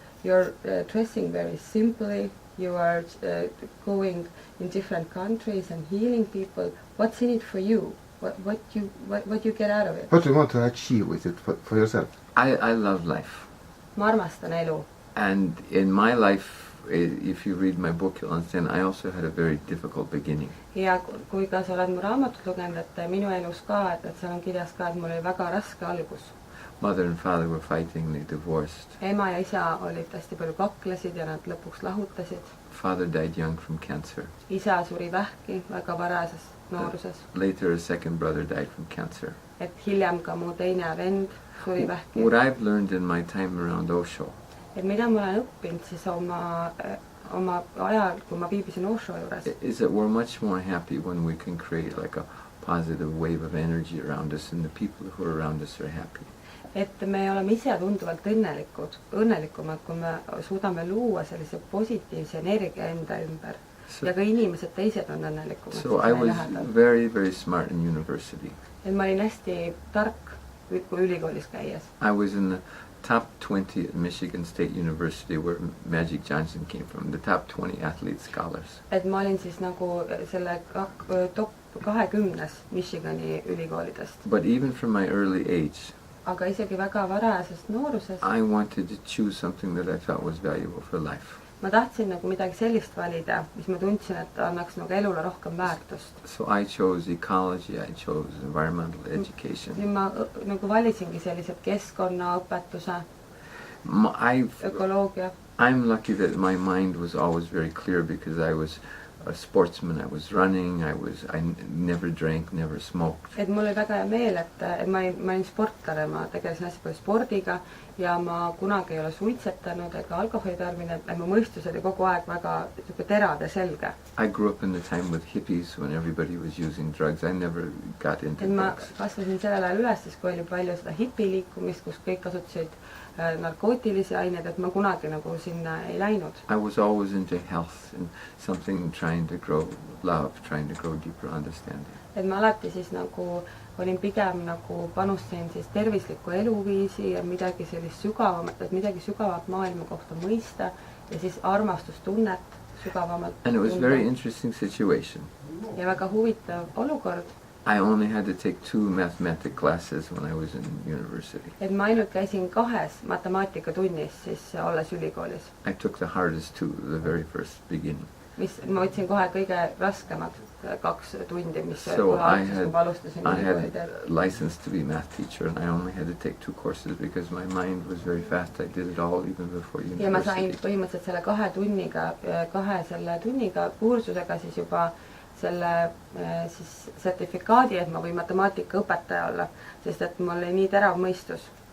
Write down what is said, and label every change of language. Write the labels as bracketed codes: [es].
[en] you're dressing very simply, you are going in different countries and healing people. What's in it for you? What you get out of it? What do you want to achieve with it for yourself? I love life. [et] Ma armastan elu. [en] And in my life, if you read my book, you'll understand I also had a very difficult beginning. [et] Ja kui ka sa oled mu raamatut lugenud, et minu elus ka, et seal on kirjas ka, et mul oli väga raske algus. [en] Mother and father were fighting, they divorced. [et] Ema ja isa olid hästi palju kaklesid ja nad lõpuks lahutasid. [en] Father died young from cancer. [et] Isa suri vähki väga varases nooruses. [en] Later a second brother died from cancer. [et] Et hiljem ka mu teine vend suri vähki. [en] What I've learned in my time around Osho, [et] et mida ma olen õppinud siis oma ajal, kui ma viibisin Osho juures, [en] is that we're much more happy when we can create like a positive wave of energy around us and the people who are around us are happy. [et] Et me oleme ise tunduvalt õnnelikumad, kui me suudame luua sellise positiivse energia enda ümber. Ja ka inimesed teised on õnnelikumad. [en] So I was very, very smart in university. [et] Et ma olin hästi tark, kui ülikoolis käies. [en] I was in the top 20 at Michigan State University where Magic Johnson came from, the top 20 athlete scholars. [et] Et ma olin siis nagu selle top 20 Michigani ülikoolidest. [en] But even from my early age, [et] aga isegi väga varasest noorusest, [en] I wanted to choose something that I felt was valuable for life. [et] Ma tahtsin nagu midagi sellist valida, mis ma tundsin, et annaks nagu elule rohkem väärtust. [en] So I chose ecology, I chose environmental education. [et] Nüüd ma nagu valisingi sellised keskkonnaõpetuse, ökoloogia. [en] I'm lucky that my mind was always very clear because I was a sportsman, I was running, I never drank, never smoked. [et] Et mul oli väga hea meel, et ma olin sportlane, ma tegelesin hästi palju spordiga ja ma kunagi ei ole suitsetanud ega alkoholi tarbinud, et mu mõistus oli kogu aeg väga terav ja selge. [en] I grew up in the time with hippies when everybody was using drugs. I never got into drugs. [et] Ma kasvasin sellel ajal üles, siis kui oli palju seda hipiliikumist, kus kõik kasutasid narkootilisi aineid, et ma kunagi nagu sinna ei läinud. [en] I was always into health and something trying to grow love, trying to grow deeper understanding. [et] Et ma alati siis nagu olin pigem nagu panustasin siis tervislikku eluviisi ja midagi sellist sügavamat, et midagi sügavat maailma kohta mõista ja siis armastustunnet sügavamalt. [en] And it was very interesting situation. [et] Ja väga huvitav olukord. [en] I only had to take 2 mathematics classes when I was in university. [et] Et ma ainult käisin 2 matemaatikatunnis siis olles ülikoolis. [en] I took the hardest 2, the very first beginning. [et] Mis ma võtsin kohe kõige raskemad 2 tundi, mis [en] so I had license to be math teacher and I only had to take 2 courses because my mind was very fast. I did it all even before university. [et] Ja ma sain põhimõtteliselt selle 2 tunniga kursusega siis juba selle siis sertifikaadi, et ma võin matemaatikaõpetaja olla, sest et mul oli nii terav mõistus.